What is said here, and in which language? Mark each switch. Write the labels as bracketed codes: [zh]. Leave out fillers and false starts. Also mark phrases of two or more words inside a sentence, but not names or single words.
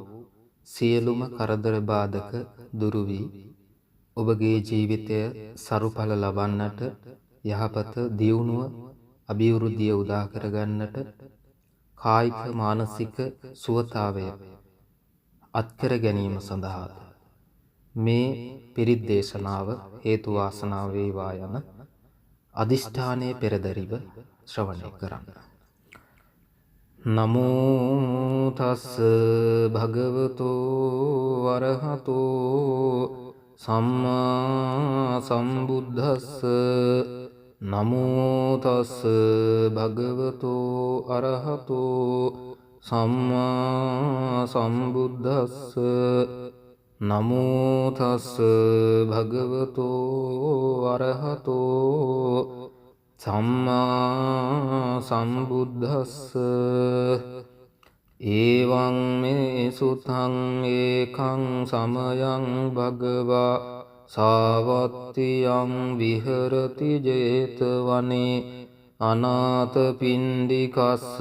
[si] සියලුම කරදර බාධක දුරු වී ඔබගේ ජීවිතය සරුඵල ලබන්නට යහපත දියුණුව අභිවෘද්ධිය උදා කරගන්නට කායික මානසික සුවතාවය අත්කර ගැනීම සඳහා මේ පිරිත් දේශනාව හේතු වාසනා වේවා යන අදිෂ්ඨානයේ පෙරදරිව ශ්‍රවණය කරන්න. [pi] නමෝ තස් භගවතෝ අරහතෝ සම්මා සම්බුද්දස්ස නමෝ තස් භගවතෝ අරහතෝ සම්මා සම්බුද්දස්ස නමෝ තස් භගවතෝ අරහතෝ සම්මා සම්බුද්දස්ස එවං මේ සුතං ඒකං සමයං භගවා සාවත්තියං විහරති 제තවනේ අනාථපිණ්ඩිකස්ස